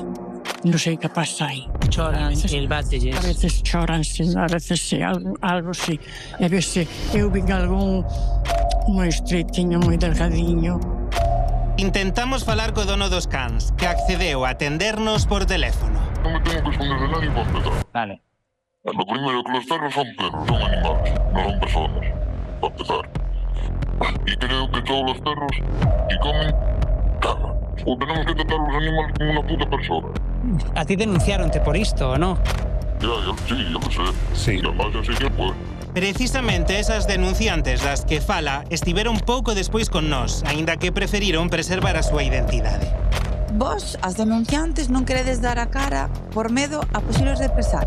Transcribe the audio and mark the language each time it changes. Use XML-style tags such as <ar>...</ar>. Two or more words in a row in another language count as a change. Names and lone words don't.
<gl>Non sei que pasa aí. Choran, silbatelles. A veces choran, a veces algo sí. E veces eu vin algún moi estreitiño, moi delgadiño. Intentamos falar co dono dos cans, que accedeu a atendernos por teléfono.</gl> <es>Non me tengo que esconder de nadie para empezar. Vale. Lo primero que los perros son perros, son animales, no son personas, para empezar. Y creo que todos los perros que comen, cagan. O tenemos que tratar los animales como una puta persona.</es> <gl>A ti denunciaronte por isto, ou non?</gl> <es>Sí, yo lo sé. Sí. Y además así que pues...</es> <gl>Precisamente esas denunciantes das que fala estiveron pouco despois con nós, aínda que preferiron preservar a súa identidade. Vos, as denunciantes, non queredes dar a cara por medo a posibles represalias.</gl>